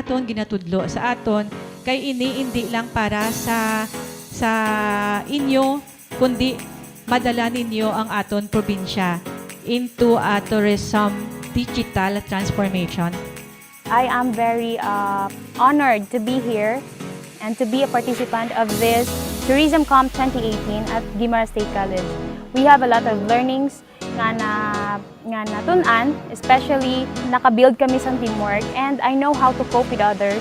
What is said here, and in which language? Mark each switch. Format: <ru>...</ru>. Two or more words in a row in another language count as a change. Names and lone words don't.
<hil>aton, ginatudlo sa aton, kay ini hindi lang para sa inyo, kundi madala ninyo ang aton probinsya</hil> <en>into a tourism digital transformation. I am very honored to be here and to be a participant of this Tourism Comp 2018 at Guimaras State College. We have a lot of learnings</en> <hil>nga natunan,</hil> <en>especially</en> <hil>nakabuild kami sa</hil> <en>teamwork, and I know how to cope with others.</en>